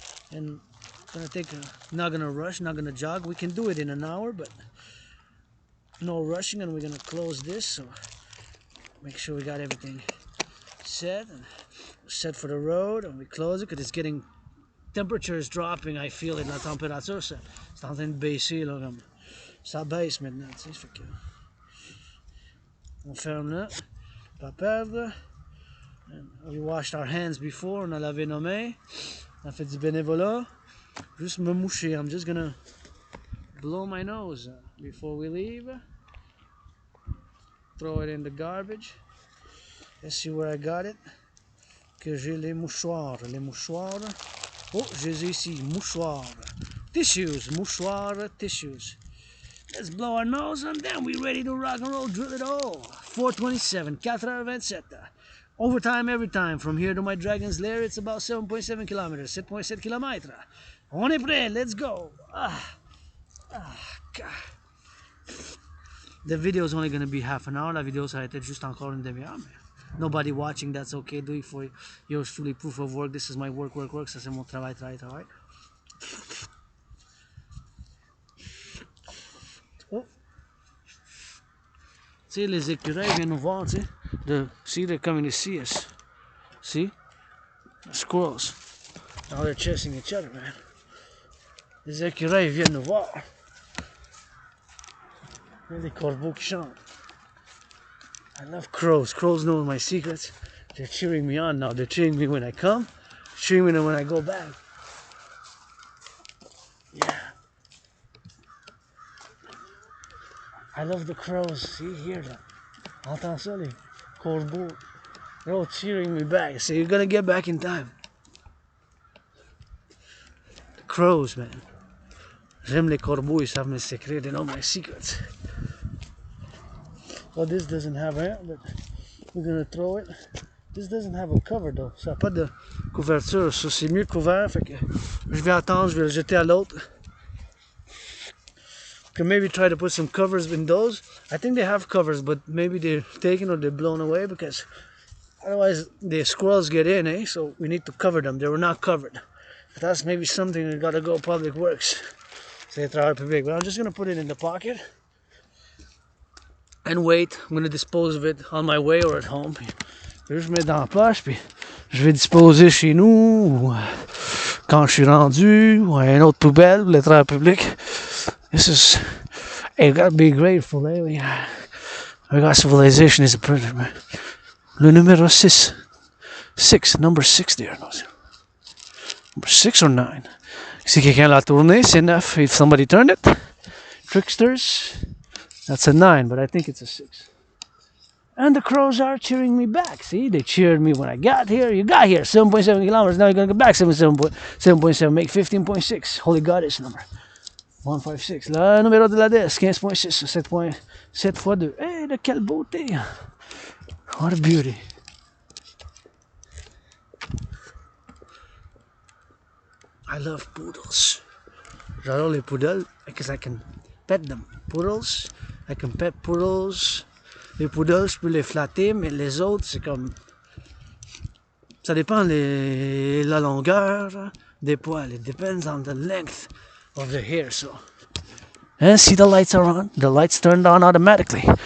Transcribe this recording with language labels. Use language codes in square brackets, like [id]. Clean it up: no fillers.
[en] And not gonna rush, not gonna jog. We can do it in an hour, but no rushing, and we're gonna close this, so make sure we got everything set for the road, and we close it because it's getting, temperature is dropping. I feel it, [fr] la température c'est en train de baisser là, comme ça baisse maintenant, tu sais, fait que on ferme là, pas perdre. [en] And we washed our hands before, [fr] on a lavé nos mains, on a fait du bénévolat. Juste me moucher, [en] I'm just gonna blow my nose before we leave. Throw it in the garbage. Let's see where I got it. [fr] Que j'ai les mouchoirs. Oh, j'ai ici, mouchoirs. [en] Tissues, tissues. Let's blow our nose and then we're ready to rock and roll, drill it all. 4:27, 4h27. Overtime every time. From here to my dragon's lair, it's about 7.7 kilometers, 7.7 kilomètres. [fr] On est prêt, [en] let's go. [fr] God. [en] The video is only going to be half an hour. [fr] La vidéo, ça va être juste encore une demi-heure. [en] Nobody watching, that's okay. Do it for yours truly, proof of work. This is my work. [fr] Ça, c'est mon travail. Oh. Tu sais, les écureuils viennent nous voir, tu sais. [en] See, they're coming to see us. See? The squirrels. Now they're chasing each other, man. [fr] Les écureuils viennent nous voir. Il y a des corbeaux qui chantent. [en] I love crows. Crows know my secrets. They're cheering me on now. They're cheering me when I come, cheering me when I go back. Yeah. I love the crows. See, hear that? [fr] Entends ça, les corbeaux. [en] They're all cheering me back. So you're gonna get back in time. crows, man. [fr] J'aime les corbeaux, ils savent mes secrets, [en] they know my secrets. Well, this doesn't have air, but we're gonna throw it. This doesn't have a cover though, [fr] ça n'a pas de couverture, ça c'est mieux couvert, fait que je vais attendre, je vais le jeter à l'autre. [en] Can maybe try to put some covers in those. I think they have covers, but maybe they're taken or they're blown away because otherwise the squirrels get in, eh? So we need to cover them. They were not covered. That's maybe something we gotta go public works. [fr] Say travailleurs public. [en] But I'm just gonna put it in the pocket and wait. I'm gonna dispose of it on my way or at home. [fr] Puis je mets dans la poche, puis je vais disposer chez nous ou quand je suis rendu ou à une autre poubelle pour les travailleurs publics. [en] This is, hey, you gotta be grateful, eh? We got civilization is a predator, man. [fr] Le numéro 6. [en] 6, number 6 there. Number 6 or 9. [fr] Si quelqu'un l'a tourné, c'est 9. [en] If somebody turned it, tricksters, that's a 9, but I think it's a 6. And the crows are cheering me back. See, they cheered me when I got here. You got here, 7.7 kilometers. Now you're gonna go back 7.7, make 15.6. Holy Goddess number. 156. [fr] Le numéro de la DS, 15.6, 7.7 x 2. Hey, de quelle beauté! [en] What a beauty. I love poodles. [fr] J'adore les poodles [en] because I can pet them. Poodles, I can pet poodles. [fr] Les poodles, je peux les flatter, mais les autres, c'est comme... Ça dépend la longueur des poils. [en] It depends on the length of the hair, so. And see the lights are on. The lights turned on automatically.